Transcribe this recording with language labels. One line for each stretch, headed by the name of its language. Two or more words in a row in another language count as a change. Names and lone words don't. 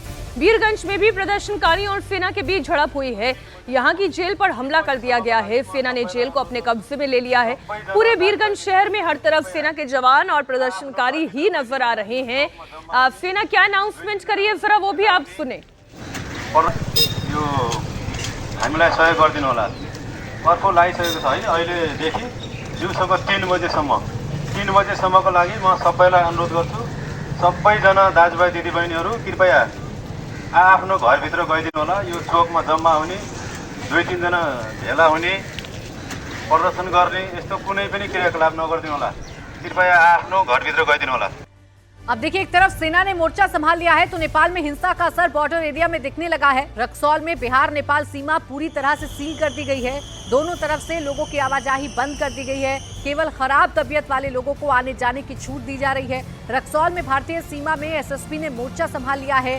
Hindi: बीरगंज में भी प्रदर्शनकारियों और सेना के बीच झड़प हुई है। यहां की जेल पर हमला कर दिया गया है। सेना ने जेल को अपने कब्जे में ले लिया है। पूरे बीरगंज शहर में हर तरफ सेना के जवान और प्रदर्शनकारी ही नजर आ रहे हैं। सेना क्या अनाउंसमेंट करी है, जरा वो भी आप सुने।
Nepali: हामीलाई सहयोग गरिदिनु होला। अर्को लागिसकेको छ होइन, अहिलेदेखि दिउँसोको 3 बजेसम्मको लागि म सबैलाई अनुरोध गर्छु, सबैजना दाजुभाइ दिदीबहिनीहरू कृपया आफ्नो घरभित्र गइदिनु होला। यो चोकमा जम्मा हुने, 2-3 जना भेला हुने, प्रदर्शन गर्ने यस्तो कुनै पनि क्रियाकलाप नगरिदिनु होला। कृपया आफ्नो घरभित्र गइदिनु होला।
Hindi: अब देखिए, एक तरफ सेना ने मोर्चा संभाल लिया है, तो नेपाल में हिंसा का असर बॉर्डर एरिया में दिखने लगा है। रक्सौल में बिहार नेपाल सीमा पूरी तरह से सील कर दी गई है। दोनों तरफ से लोगों की आवाजाही बंद कर दी गई है। केवल खराब तबीयत वाले लोगों को आने जाने की छूट दी जा रही है। रक्सौल में भारतीय सीमा में एसएसपी ने मोर्चा संभाल लिया है।